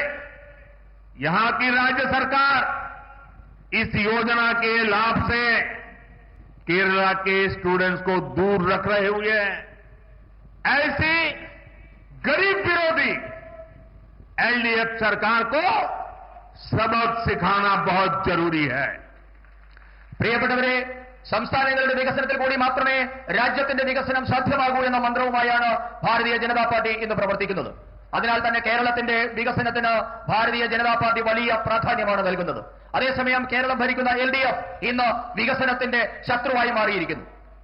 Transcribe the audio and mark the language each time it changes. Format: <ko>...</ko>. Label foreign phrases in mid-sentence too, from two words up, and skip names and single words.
<hi>यहां की राज्य सरकार इस योजना के लाभ से केरला के स्टूडेंट्स को दूर रख रहे हुए हैं। ऐसी गरीब विरोधी एलडीएफ सरकार को सबक सिखाना बहुत जरूरी है.</hi> <ml>പ്രിയപ്പെട്ടവരെ, സംസ്ഥാനങ്ങളുടെ വികസനത്തിൽ കൂടി മാത്രമേ രാജ്യത്തിന്റെ വികസനം സാധ്യമാകൂ എന്ന മന്ത്രവുമായാണ് ഭാരതീയ ജനതാ പാർട്ടി ഇന്ന് പ്രവർത്തിക്കുന്നത്. അതിനാൽ തന്നെ കേരളത്തിന്റെ വികസനത്തിന് ഭാരതീയ ജനതാ പാർട്ടി വലിയ പ്രാധാന്യമാണ് നൽകുന്നത്. അതേസമയം കേരളം ഭരിക്കുന്ന എൽഡിഎഫ് ഇന്ന് വികസനത്തിന്റെ ശത്രുവായി മാറിയിരിക്കുന്നു.</ml>